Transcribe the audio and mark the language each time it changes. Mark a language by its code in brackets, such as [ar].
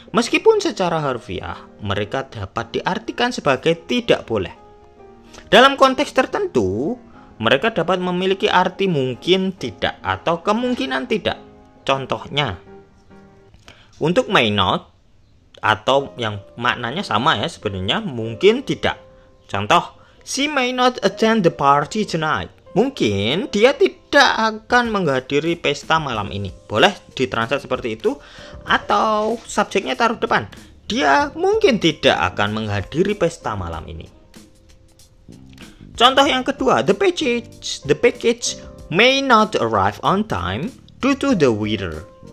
[id] Meskipun secara harfiah, mereka dapat diartikan sebagai tidak boleh. Dalam konteks tertentu, mereka dapat memiliki arti mungkin tidak atau kemungkinan tidak. Contohnya, untuk may not, atau yang maknanya sama ya sebenarnya, mungkin tidak. [en] Contoh, she may not attend the party tonight. [id] Mungkin dia tidak akan menghadiri pesta malam ini. Boleh ditranslate seperti itu. Atau subjeknya taruh depan, dia mungkin tidak akan menghadiri pesta malam ini. Contoh yang kedua, [en] the package may not arrive on time due to the weather.